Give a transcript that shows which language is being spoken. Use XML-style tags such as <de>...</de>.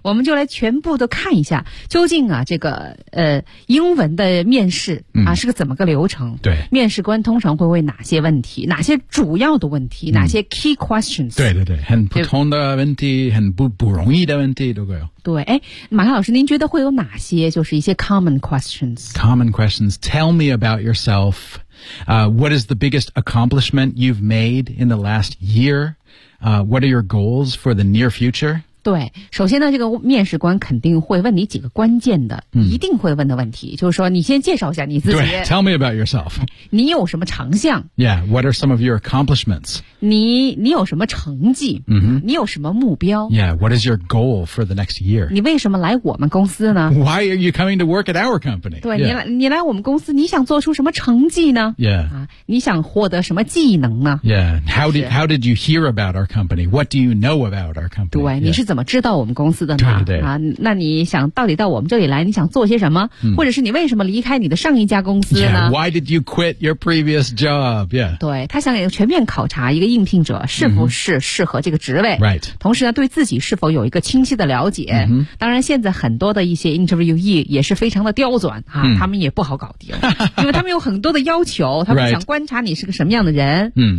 <zh>我们就来全部都看一下究竟啊这个英文的面试啊、是个怎么个流程，对，面试官通常会问哪些问题，哪些主要的问题、哪些</zh> <en>key questions，</en> <zh>对对对，很普通的问题，很不容易的问题都会有，对，哎，马克老师您觉得会有哪些就是一些</zh> <en>common questions tell me about yourselfWhat is the biggest accomplishment you've made in the last year? What are your goals for the near future?</en> <zh>对，首先呢，这个面试官肯定会问你几个关键的、一定会问的问题，就是说你先介绍一下你自己。</zh> <en>对， tell me about yourself.</en> <zh>你有什么长项？</zh> <en>Yeah, what are some of your accomplishments?</en> <zh>你有什么成绩？ Mm-hmm. 你有什么目标？</zh> <en>Yeah, what is your goal for the next year?</en> <zh>你为什么来我们公司呢？</zh> <en>Why are you coming to work at our company?</en> <zh>对、yeah. 你来我们公司，你想做出什么成绩呢？</zh> <en>Yeah.、</en> <zh>你想获得什么技能呢？</zh> <en>Yeah, how did you hear about our company? What do you know about our company?</en> <zh>对、yeah. 你是怎么知道我们公司的呢？对对对、那你想到底到我们这里来，你想做些什么、或者是你为什么离开你的上一家公司呢？</zh> <en>Yeah, why did you quit your previous job? Yeah.</en> <zh>对，他想全面考察一个应聘者是不是适合这个职位、</zh> <en>right.</en> <zh>同时呢对自己是否有一个清晰的了解、当然现在很多的一些 interviewee 也是非常的刁钻、他们也不好搞定因为他们有很多的要求，他们想观察你是个什么样的人、</zh>